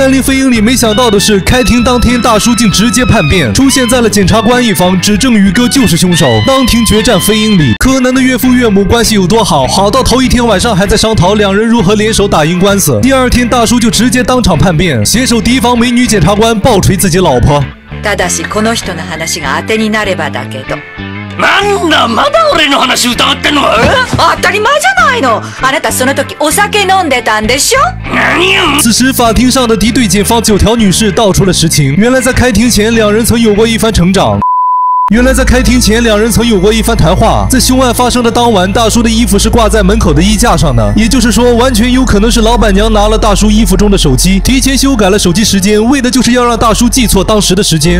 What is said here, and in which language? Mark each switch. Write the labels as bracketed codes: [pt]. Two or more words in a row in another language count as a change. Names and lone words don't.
[zh] 但令飞英里没想到的是，开庭当天大叔竟直接叛变，出现在了检察官一方，指证宇哥就是凶手，当庭决战飞英里。柯南的岳父岳母关系有多好，好到头一天晚上还在商讨两人如何联手打赢官司。第二天大叔就直接当场叛变，携手提防美女检察官暴锤自己老婆。 [ja] ただしこの人の話が当てになればだけど。なんだ、まだ俺の話疑ってんのか？当たり前じゃないの。あなたその時お酒飲んでたんでしょ？何よ！ [zh] 此时法庭上的敌对检方9条女士道出了实情，原来在开庭前两人曾有过一番谈话。在凶案发生的当晚，大叔的衣服是挂在门口的衣架上的，也就是说，完全有可能是老板娘拿了大叔衣服中的手机，提前修改了手机时间，为的就是要让大叔记错当时的时间。